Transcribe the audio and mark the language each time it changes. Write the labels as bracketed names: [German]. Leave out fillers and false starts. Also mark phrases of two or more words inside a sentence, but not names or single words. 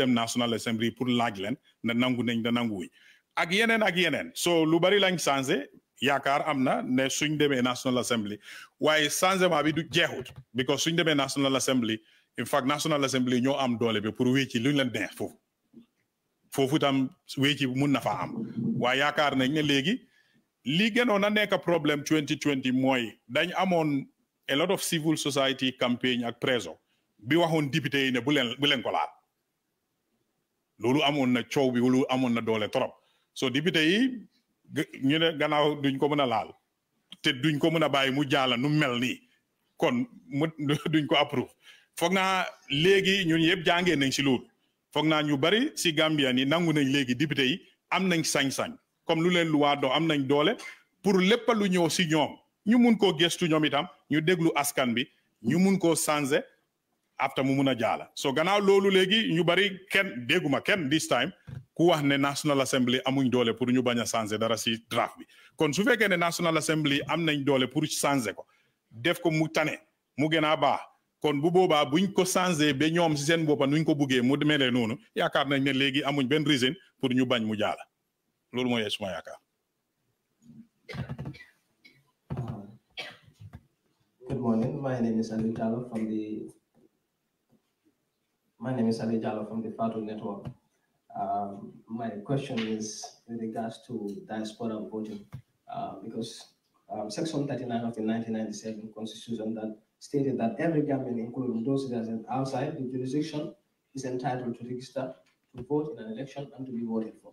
[Wolof] dem National Assembly pour laaj leen na nangu nañ da nanguwuñ ak yeneen so lu bari lañ changé yaakaar am na ne suñ demee National Assembly waaye changement bi du jeexut because suñ demee National Assembly [English] in fact [Wolof] National Assembly ñoo am doole bi pour wécci luñ leen neex foofu tam wécci mun na fa am waaye yaakaar nañ ne léegi li gënoon a nekk problème 2020 mooy dañ amoon [English] a lot of civil society campaign [Wolof] ak preso bi waxoon député yi ne bu leen ko laal loolu amoon na coow bi loolu amoon na doole trop so député yi ñu ne gannaaw duñ ko mën a laal te duñ ko mën a bàyyi mu jaala nu mel nii kon duñ ko approuve foog naa léegi ñun yëpp jàngee nañ si loolu foog naa ñu bari si Gambia ni nangu nañ léegi député yi am nañ sañ-sañ comme lu leen luwaa do am nañ doole pour lépp lu ñëw si ñoom ñu mun koo gestu ñoom itam ñu déglu askan bi ñu mun koo changer after mu mun a jaala so gannaaw loolu léegi ñu bari kenn dégguma kenn [English] this time [Wolof] ku wax ne National Assembly amuñ doole pour ñu bañ a changer dara si draft bi kon su fekkee ne National Assembly am nañ doole pour changer ko def ko mu tane mu gën a baax kon bu boobaa buñ ko changer ba ñoom si seen boppa nuñ ko buggee mu melee noonu yaakaar nañ ne léegi amuñ benn reason pour ñu bañ mu jaala loolu mooy suma yaakaar. [English] Good morning. My name is Ali Jallo from the Fatu Network. My question is with regards to diaspora voting, because Section 39 of the 1997 Constitution that stated that every Gambian, including those residents outside the jurisdiction, is entitled to register to vote in an election and to be voted for.